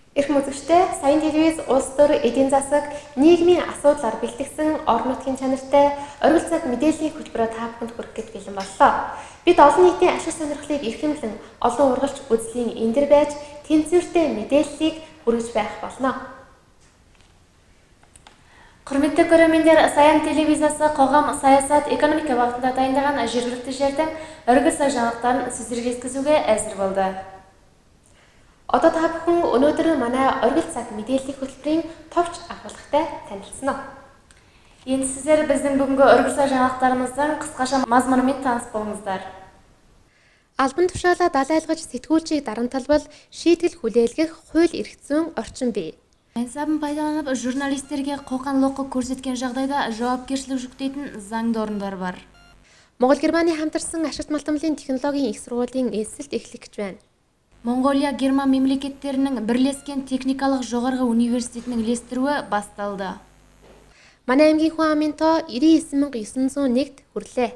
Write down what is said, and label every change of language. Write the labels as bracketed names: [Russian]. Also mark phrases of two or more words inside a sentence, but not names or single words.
[Mongolian] Эрхэм үзэгчдээ Саян телевиз улс төр эдийн засаг нийгмийн асуудлаар бэлтгэсэн орон нутгийн чанартай оргил цаг мэдээллийн хөтөлбөрөөр та бүхэнд хүргэх гэж бэлэн боллоо. Бид олон нийтийн ашиг сонирхлыг эрхэмлэн олон ургалч үзлийн эндэр байж тэнцвэртэй мэдээллийг хүргэж байх болно. [Kazakh] Құрметті көрермендер, Саян телевизиясы қоғам, саясат, экономика бағытында дайындаған жергілікті жердің өргіл сай жаңалықтарын сіздерге жеткізуге әзір болды. [Mongolian] Одоо та бүхэн өнөөдөр манай оргил цаг мэдээллийн хөтөлбөрийн товч агуулгатай танилцсан уу? [Kazakh] Енді сіздер біздің бүгінгі өргіл сай жаңалықтарымыздың қысқаша мазмұнымен таныс болыңыздар. [Mongolian] Албан тушаалаа далайлгаж сэтгүүлчийг дарамталбал шийтгэл хүлээлгэх хууль эрх зүйн орчин бий. [Kazakh] Мансабын пайдаланып журналистерге қоқан-лоққы көрсеткен жағдайда жауапкершілік жүктейтін заңды орындар бар. [Mongolian] Монгол Германы хамтарсан ашигт малтамлын технологийн их сургуулийн эсэлт эхлэх гэж байна. [Kazakh] Монголия, Герман мемлекеттерінің бірлескен техникалық жоғарғы университетінің үлестіруі басталды. [Mongolian] Манай аймгийн хүн амын тоо 99.901-т хүрлээ.